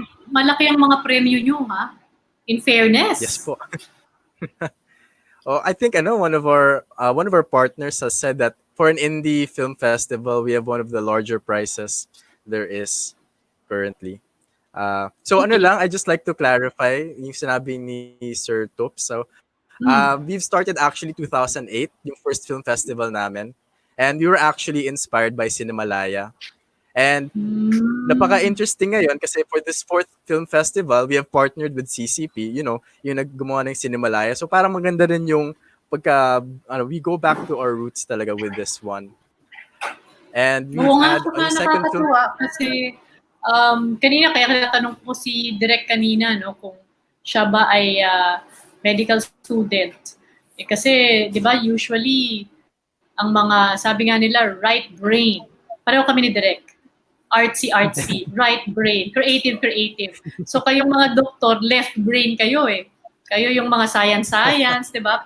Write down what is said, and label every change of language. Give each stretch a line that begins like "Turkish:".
Filipino: malaki ang mga premyo nyo, ha?
English: In fairness. yes po. I think one of our partners has said that for an indie film festival, we have one of the larger prizes there is currently. I just like to clarify
Filipino: yung sinabi ni
English: Sir Top. So, we've started actually 2008, yung first film festival namin. And we were actually inspired by Cinemalaya. And
Filipino: napaka-interesting ngayon kasi
English: for this fourth film festival, we have partnered with CCP,
Filipino: yung naggumawa ng
English: Cinemalaya. So
Filipino: parang maganda rin yung
English: we go back to our roots talaga with this one. And we've had on the second film.
Filipino: Kasi kanina kaya natanong ko si Direk kanina, no, kung siya ba ay medical student. Kasi 'di ba usually ang mga sabi nga nila
English: right brain.
Filipino: Pareho kami ni Direk.
English: Artsy, right brain, creative.
Filipino: So kayong mga doktor,
English: left brain
Filipino: kayo eh. Kayo yung mga science, 'di ba?